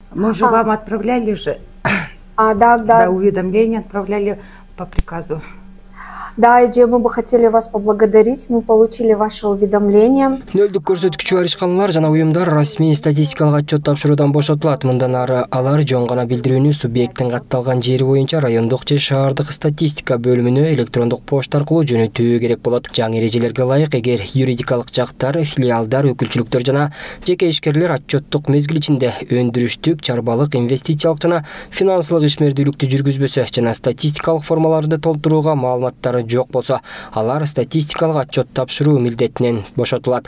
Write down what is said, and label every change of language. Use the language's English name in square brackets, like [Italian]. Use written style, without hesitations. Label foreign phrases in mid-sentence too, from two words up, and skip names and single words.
[Russian] Мы же вам отправляли же. Да. Уведомление отправляли по приказу. Да, Эже, мы бы хотели вас поблагодарить. Мы получили ваше уведомление. [Kyrgyz] Нөлдүк көрсөткүчү бар ишканалар жана уюмдар расмий статистикалык отчет тапшыруудан бошотулат. Мындан ары алар жөн гана билдирүүнү субъекттин катталган жери боюнча райондук же шаардык статистика бөлүмүнө электрондук почта аркылуу жөнөтүү керек болот. Жаңы эрежелерге ылайык, эгер юридикалык жактар, филиалдар, өкүлчүлүктөр жана жеке ишкерлер отчеттук мезгил ичинде өндүрүштүк, чарбалык, инвестициялык жана финансылык ишмердүүлүктү жүргүзбөсө жана статистикалык формаларды толтурууга маалыматтары жок болсо, алар статистикалык отчет тапшыруу милдетинен бошотулат.